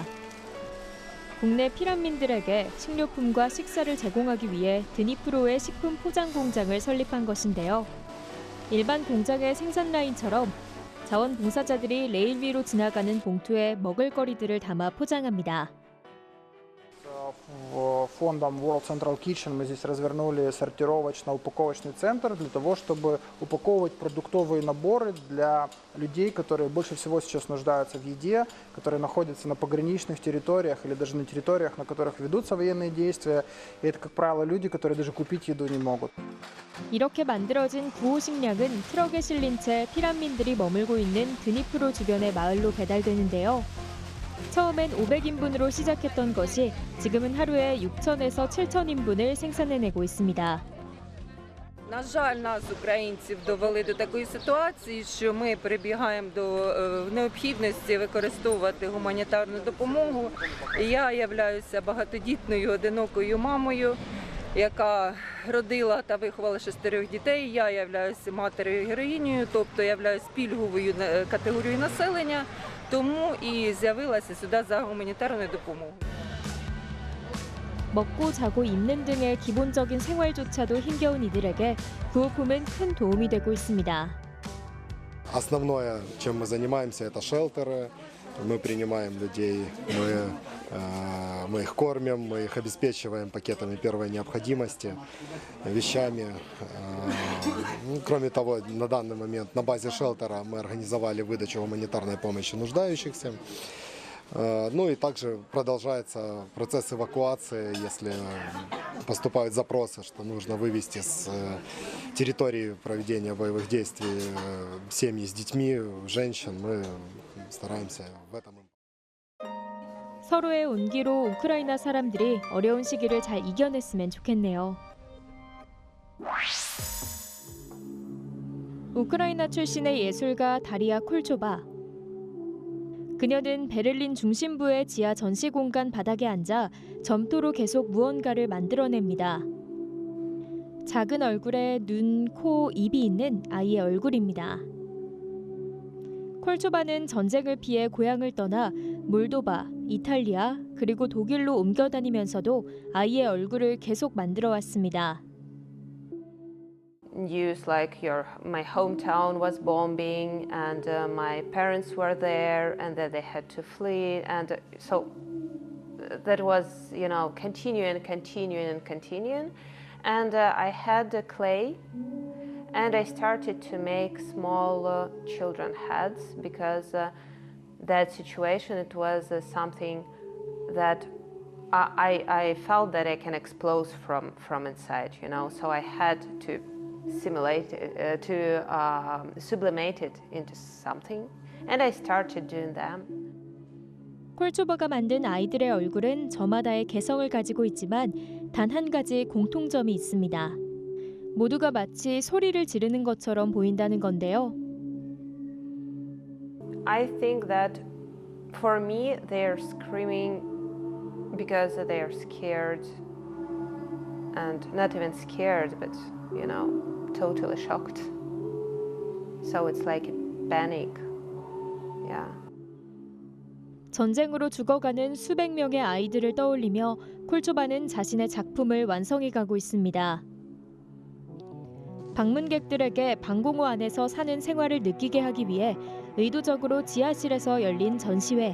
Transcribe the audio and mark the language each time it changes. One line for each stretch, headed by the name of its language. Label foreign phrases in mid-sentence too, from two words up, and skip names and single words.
Korean: 국내 피난민들에게 식료품과 식사를 제공하기 위해 드니프로의 식품 포장 공장을 설립한 것인데요. 일반 공장의 생산 라인처럼 자원봉사자들이 레일 위로 지나가는 봉투에 먹을거리들을 담아 포장합니다.
Russian: Фондом World Central Kitchen мы здесь развернули сортировочно-упаковочный центр для того, чтобы упаковывать продуктовые наборы для людей, которые больше всего сейчас нуждаются в еде, которые находятся на пограничных территориях или даже на территориях, на которых ведутся военные действия. И это, как правило, люди, которые даже купить еду не могут.
Korean: 이렇게 만들어진 구호 식량은 트럭에 실린 채 피난민들이 머물고 있는 드니프로 주변의 마을로 배달되는데요. 처음엔 500인분으로 시작했던 것이 지금은 하루에 6,000에서 7,000인분을 생산해내고 있습니다.
Ukrainian: На жаль, нас, українців, довели до такої ситуації, що ми перебігаємо до необхідності використовувати гуманітарну допомогу. Я являюся багатодітною одинокою мамою, яка родила та виховала 6 дітей. Я являюся матерою-героїнею, тобто являюсь пільговою категорією населення, тому і з'явилася сюди за гуманітарною допомогою.
Korean: 먹고 자고 입는 등의 기본적인 생활조차도 힘겨운 이들에게 구호품은 큰 도움이 되고 있습니다.
Russian: Основное, чем мы занимаемся, это шелтеры. Мы принимаем людей, мы Мы их кормим, мы их обеспечиваем пакетами первой необходимости, вещами. Кроме того, на данный момент на базе шелтера мы организовали выдачу гуманитарной помощи нуждающихся. Ну и также продолжается процесс эвакуации, если поступают запросы, что нужно вывести с территории проведения боевых действий семьи с детьми, женщин. Мы стараемся в этом.
Korean: 서로의 온기로 우크라이나 사람들이 어려운 시기를 잘 이겨냈으면 좋겠네요. 우크라이나 출신의 예술가 다리아 콜초바. 그녀는 베를린 중심부의 지하 전시공간 바닥에 앉아 점토로 계속 무언가를 만들어냅니다. 작은 얼굴에 눈, 코, 입이 있는 아이의 얼굴입니다. 콜초바는 전쟁을 피해 고향을 떠나 몰도바, 이탈리아, 그리고 독일로 옮겨 다니면서도 아이의 얼굴을 계속 만들어 왔습니다.
English: News like my hometown was bombing and my parents were there and that they had to flee, and so that was, continuing and I had the clay and I started to make small children heads because that situation, it was something that I felt that I can explode from inside, so I had to simulate it, sublimate it into something, and I started doing them.
Korean: 콜초바가 만든 아이들의 얼굴은 저마다의 개성을 가지고 있지만 단 한 가지 공통점이 있습니다. 모두가 마치 소리를 지르는 것처럼 보인다는 건데요.
English: I think that for me they're screaming because they are scared, and not even scared, but totally shocked. So it's like panic. Yeah.
Korean: 전쟁으로 죽어가는 수백 명의 아이들을 떠올리며 콜초바는 자신의 작품을 완성해 가고 있습니다. 방문객들에게 방공호 안에서 사는 생활을 느끼게 하기 위해 의도적으로 지하실에서 열린 전시회.